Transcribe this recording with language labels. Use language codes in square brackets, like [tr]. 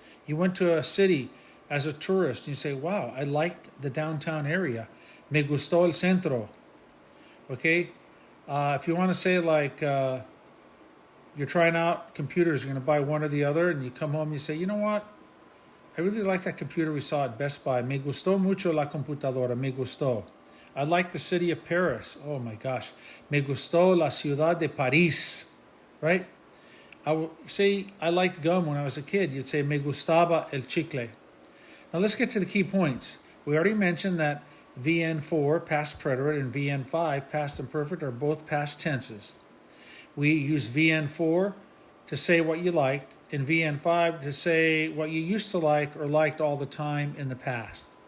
[en] You went to a city as a tourist and you say, wow, I liked the downtown area. [es] Me gustó el centro. [en] Okay? If you want to say like you're trying out computers, you're going to buy one or the other, and you come home and you say, you know what? I really like that computer we saw at Best Buy. [es] Me gustó mucho la computadora. Me gustó. [en] I like the city of Paris. Oh my gosh. [es] Me gustó la ciudad de París. [en] Right? I would say I liked gum when I was a kid. You'd say [es] me gustaba el chicle. [en] Now let's get to the key points. We already mentioned that VN4, past preterite, and VN5, past imperfect, are both past tenses. we use VN4 to say what you liked, and VN5 to say what you used to like or liked all the time in the past.